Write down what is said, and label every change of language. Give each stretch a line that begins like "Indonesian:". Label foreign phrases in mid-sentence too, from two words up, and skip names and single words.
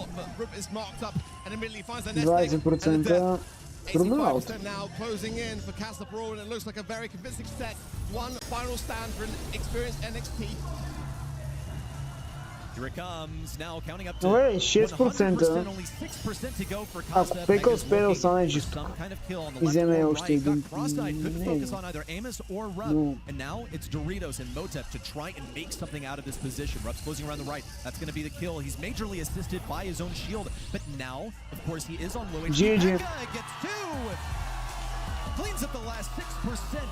English: But Rupp is marked up and immediately finds a nest egg. And the 85% now closing in for Kasa Brawl. And it looks like a very convincing set. One final stand for an experienced NXT. Here it comes, now counting up to 6%. only 6% to go for
Bulgarian: Ако Kasa. Пека успее да остане жесток и вземе още един.
English: Couldn't focus on either Amos or Rupp. And now it's Doritos and Motep to try and make something out of this position. Rupp's closing around the right. That's going to be the kill. He's majorly assisted by his own shield. But now, of course, he is on low HP. Pekka gets 2! Cleans up the last 6%.